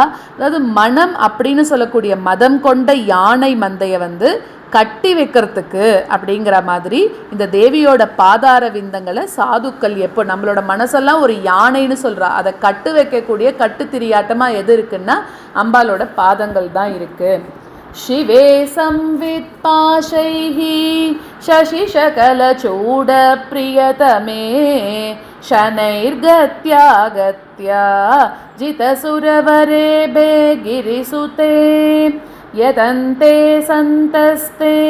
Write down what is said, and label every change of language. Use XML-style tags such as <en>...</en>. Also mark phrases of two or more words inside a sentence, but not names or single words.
<ta>அதாவது மனம் அப்படின்னு சொல்லக்கூடிய மதம் கொண்ட யானை மந்தையை கட்டி வைக்கிறதுக்கு அப்படிங்கிற மாதிரி இந்த தேவியோட பாதார விந்தங்களை சாதுக்கள் எப்போ நம்மளோட மனசெல்லாம் ஒரு யானைன்னு சொல்கிறா, அதை கட்டு வைக்கக்கூடிய கட்டுத்திரியாட்டமாக எது இருக்குன்னா அம்பாலோட பாதங்கள் தான் இருக்குது.</ta> <sa>शिवे संवित् पाशैः शशिशकलचूडप्रियतमे शनैर्गत्या गत्या जितसुरवरेभे गिरिसुते यदन्ते सन्तस्ते</sa>